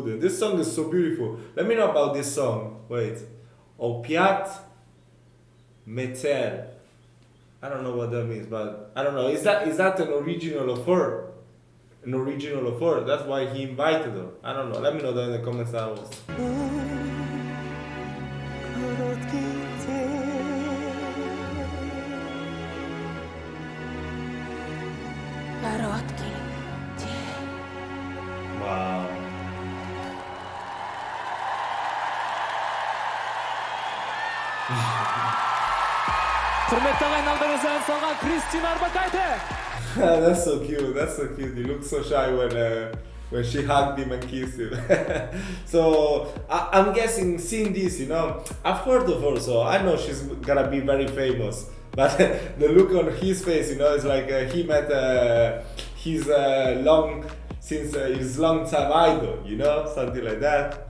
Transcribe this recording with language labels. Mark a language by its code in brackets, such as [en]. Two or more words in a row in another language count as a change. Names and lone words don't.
[en] And this song is so beautiful. Let me know about this song. Wait. Opiat Meter. I don't know what that means, but I don't know. Is that an original of her? An original of her? That's why he invited her. I don't know. Let me know down in the comments also. Wow. [kk] Құрметті ағайын ән салған Кристина Орбакайте. [en] That's so cute. He looks so shy when she hugged him and kissed him. So I'm guessing, seeing this, I've heard of her, so I know she's gonna be very famous. But the look on his face, is like he met his long time idol, something like that.